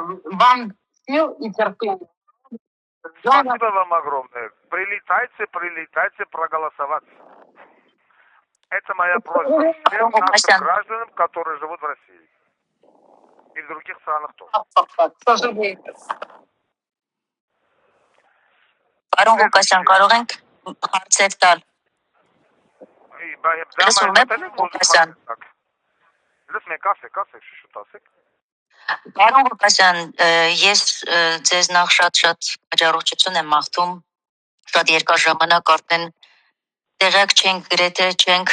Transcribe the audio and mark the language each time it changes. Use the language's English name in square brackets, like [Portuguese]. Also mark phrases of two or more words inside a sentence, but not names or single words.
[Russian] Вам сил и терпения. Спасибо вам огромное. Прилетайте проголосовать. Это моя просьба всем нашим гражданам, которые живут в России. И в других странах тоже. К сожалению. [Armenian] Պարոն Ղուկասյան, կարող ենք հարցեր տալ։ Լսում եք, ասեք, շուտ ասեք։ Պարոն Ղուկասյան, ես ձեզ նախ շատ հաջողություն եմ մաղթում, շատ երկար ժամանակ արդեն տեղյակ չենք, գրեթե չենք